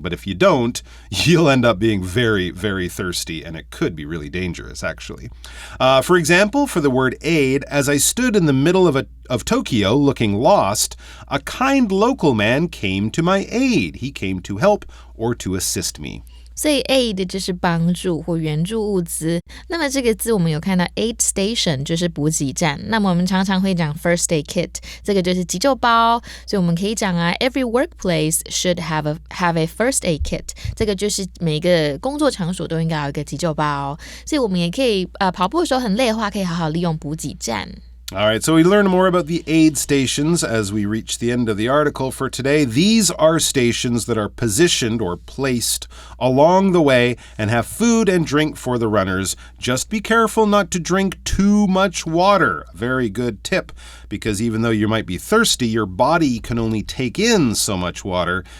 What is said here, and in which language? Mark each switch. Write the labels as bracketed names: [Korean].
[English] But if you don't, you'll end up being very, very thirsty, and it could be really dangerous, actually. For example, for the word aid, as I stood in the middle of Tokyo looking lost, a kind local man came to my aid. He came to help or to assist me. [Chinese] 所以 aid 就是帮助或援助物资。那么这个字我们有看到 aid station 就是补给站。那么我们常常会讲 first aid kit， 这个就是急救包。所以我们可以讲 every workplace should have a first aid kit，这个就是每个工作场所都应该有一个急救包。所以我们也可以跑步的时候很累的话，可以好好利用补给站。 [English] All right, so we learn more about the aid stations as we reach the end of the article for today. These are stations that are positioned or placed along the way and have food and drink for the runners. Just be careful not to drink too much water. Very good tip, because even though you might be thirsty, your body can only take in so much water.